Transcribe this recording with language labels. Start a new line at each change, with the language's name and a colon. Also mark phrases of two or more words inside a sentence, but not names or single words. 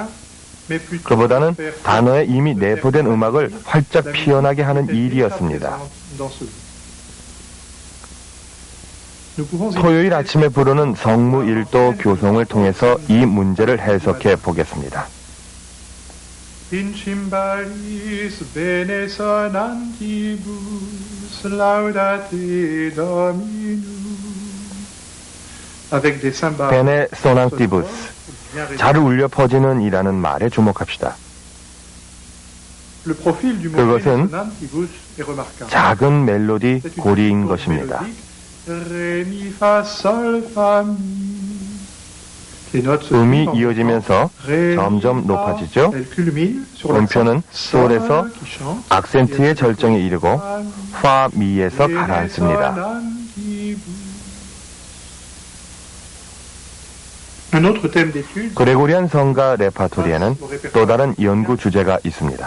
Korean: 그보다는 단어에 이미 내포된 음악을 활짝 피어나게 하는 일이었습니다. 토요일 아침에 부르는 성무 1도 교송을 통해서 이 문제를 해석해 보겠습니다.
Latin: In cymbalis bene sonantibus laudate Dominum.
French: Avec des cymbales.
Latin: bene sonantibus,
Korean: 잘 울려 퍼지는 이라는 말에 주목합시다.
French: Le profil du mot
Korean: 그것은
Latin: bene sonantibus
French: est remarquable.
Korean: 작은 멜로디 고리인 것입니다.
French: Ré, mi, fa, sol, fa, mi.
Korean: 음이 이어지면서 점점 높아지죠. 음표는 솔에서 악센트의 절정에 이르고 파, 미에서 가라앉습니다. 그레고리안 성가 레파토리에는 또 다른 연구 주제가 있습니다.